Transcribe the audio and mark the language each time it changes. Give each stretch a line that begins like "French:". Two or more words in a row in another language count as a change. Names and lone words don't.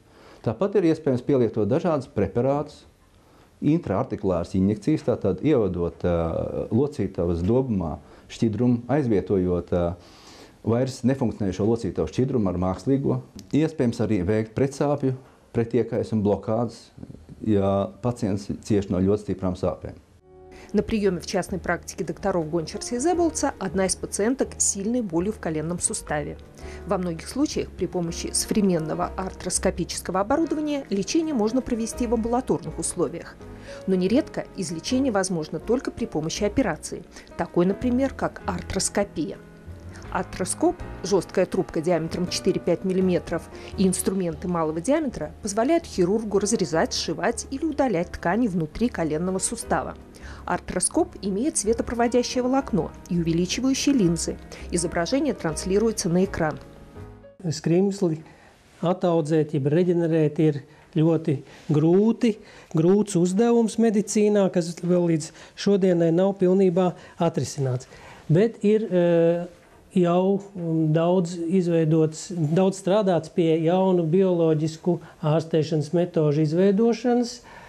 Latvian: Tāpat ir iespējams pielietot dažādas preparātus, intraartikulāras injekcijas, tātad ievadot locītavas dobumā šķidrumu, aizvietojot vairs nefunkcionējušo locītavu šķidrumu ar mākslīgo. Iespējams arī veikt pretsāpju, pretiekaisuma блокādes, ja пациент cieš no ļoti stiprām sāpēm.
Russian: На приеме в частной практике докторов Гончарса и Зеболца одна из пациенток с сильной болью в коленном суставе. Во многих случаях при помощи современного артроскопического оборудования лечение можно провести в амбулаторных условиях. Но нередко излечение возможно только при помощи операции, такой, например, как артроскопия. Артроскоп – жесткая трубка диаметром 4-5 мм и инструменты малого диаметра позволяют хирургу разрезать, сшивать или удалять ткани внутри коленного сустава. Артроскоп имеет светопроводящее волокно и увеличивающие линзы. Изображение транслируется на экран.
Latvian: Skrimsli attaudzēt, jeb reģenerēt ir ļoti grūts uzdevums medicīnā, kas vēl līdz šodienai nav pilnībā atrisināts. Bet ir jau daudz strādāts pie jaunu bioloģisku ārstēšanas metožu izveidošanas.